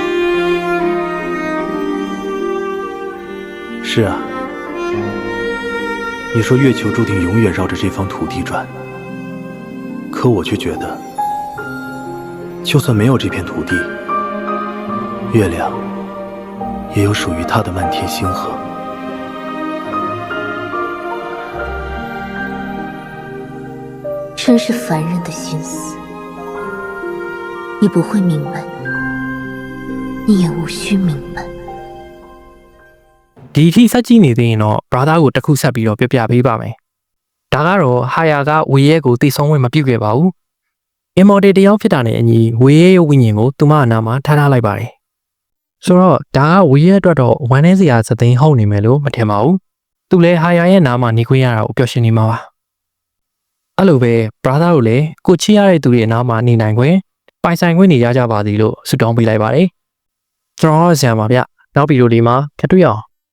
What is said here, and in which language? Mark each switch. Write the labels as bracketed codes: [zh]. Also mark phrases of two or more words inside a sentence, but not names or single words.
[zh] 是啊，你说月球注定永远绕着这方土地转，可我却觉得，就算没有这片土地，月亮也有属于它的漫天星河。真是凡人的心思，你不会明白，你也无需明白。 [my] ဒီအထိစက်ကြည့်နေသေးရင်တော့ brother ကိုတစ်ခုဆက်ပြီးတော့ပြပြပေးပါမယ်ဒါကတော့ဟာယာကဝေရဲကို တိတ်ဆုံးဝင်မပြုတ်ခဲ့ပါဘူး immortal တယောက်ဖြစ်တာနဲ့အညီဝေရဲရဲ့ဝိညာဉ်ကိုသူမအနာမှာထားလိုက်ပါတယ်ဆိုတော့ဒါကဝေရဲအတွက်တော့ဝမ်းနည်းစရာစသိန်းဟုတ်နေမယ်လို့မထင်ပါဘူးသူလည်းဟာယာရဲ့နာမှာနေခွင့်ရတာကိုပျော်ရွှင်နေမှာပါအဲ့လိုပဲ brother ကိုလည်းကိုချစ်ရတဲ့သူတွေအနာမှာနေနိုင်ခွင့်ပိုင်ဆိုင်ခွင့်နေရကြပါသည်လို့ဆုတောင်းပေးလိုက်ပါတယ်ကျွန်တော်ဆရာပါဗျနောက်ဗီဒီယိုလေးမှာထပ်တွေ့အောင်